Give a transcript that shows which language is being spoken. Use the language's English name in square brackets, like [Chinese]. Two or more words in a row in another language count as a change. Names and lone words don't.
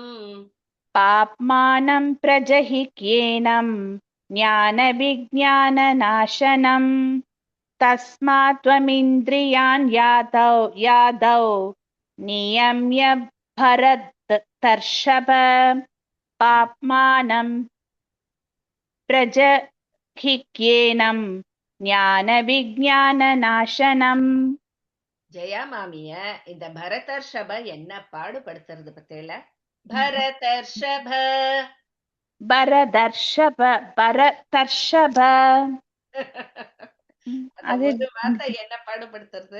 [Sanskrit] पाप्मानं प्रजहिह्येनं ज्ञानविज्ञाननाशनं तस्मात् त्वमिन्द्रियान् यादौ नियम्य भरतर्षभ पाप्मानं प्रजहिह्येनं ज्ञानविज्ञाननाशनं. [Tamil] ஜெயா மாமிய இந்த பரதர்ஷப என்ன பாடுபடுத்துறது பத்தியில? பரதர்ஷப பரதர்ஷப பரதர்ஷப அந்த ஒரு வார்த்தை என்ன பாடுபடுத்துறது?